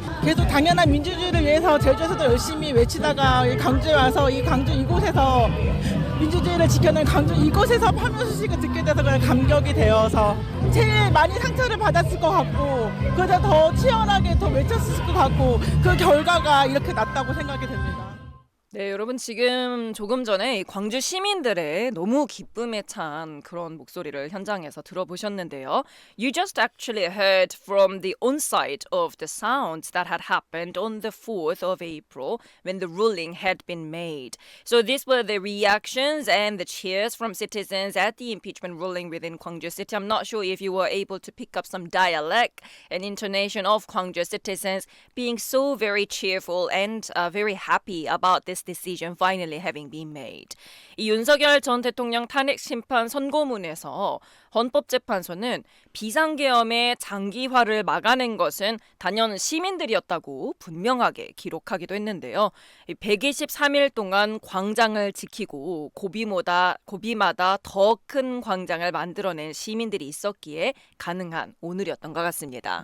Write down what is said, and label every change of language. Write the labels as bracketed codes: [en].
[ko] 그래도 당연한 민주주의를 위해서 제주에서도 열심히 외치다가 광주에 와서 이 광주 이곳에서 민주주의를 지켜낸 광주 이곳에서 파면 소식을 듣게 돼서 그냥 감격이 되어서 제일 많이 상처를 받았을 것 같고 그래서 더 치열하게 더 외쳤을 것 같고 그 결과가 이렇게 났다고 생각이 됩니다. 네, 여러분 지금 조금 전에 이 광주 시민들의 너무 기쁨에 찬 그런 목소리를 현장에서 들어보셨는데요. [en] You just actually heard from the on-site of the sounds that had happened on the 4th of April when the ruling had been made. So these were the reactions and the cheers from citizens at the impeachment ruling within Gwangju City. I'm not sure if you were able to pick up some dialect and intonation of Gwangju citizens being so very cheerful and very happy about this decision finally having been made. [ko] 이 윤석열 전 대통령 탄핵 심판 선고문에서 헌법재판소는 비상계엄의 장기화를 막아낸 것은 단연 시민들이었다고 분명하게 기록하기도 했는데요. 123일 동안 광장을 지키고 고비마다 더 큰 광장을 만들어낸 시민들이 있었기에 가능한 오늘이었던 것 같습니다.